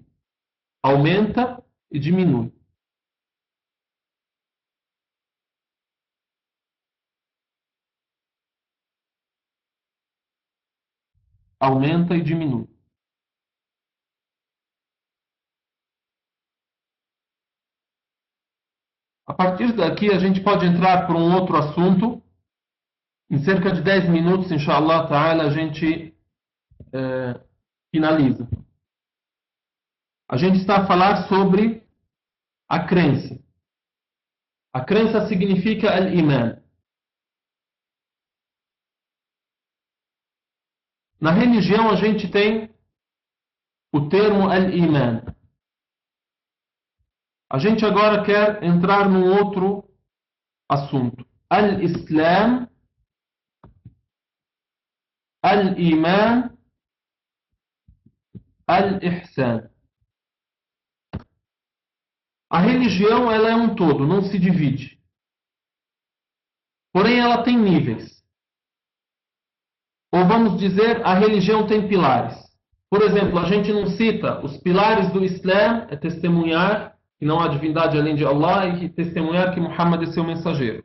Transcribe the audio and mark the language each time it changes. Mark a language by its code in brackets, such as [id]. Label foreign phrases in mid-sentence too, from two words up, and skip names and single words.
[pt] Aumenta e diminui. Aumenta e diminui. A partir daqui a gente pode entrar por um outro assunto. Em cerca de 10 minutos, [ar] إن شاء الله تعالى, [pt] a gente finaliza. A gente está a falar sobre a crença. A crença significa al-iman. Na religião a gente tem o termo al-iman. A gente agora quer entrar num outro assunto. [ar] الإسلام، الإيمان، الإحسان. [pt] A religião ela é um todo, não se divide. Porém ela tem níveis. Ou vamos dizer, a religião tem pilares. Por exemplo, a gente não cita os pilares do Islã, é testemunhar que não há divindade além de Allah e que testemunhar que Muhammad é seu mensageiro.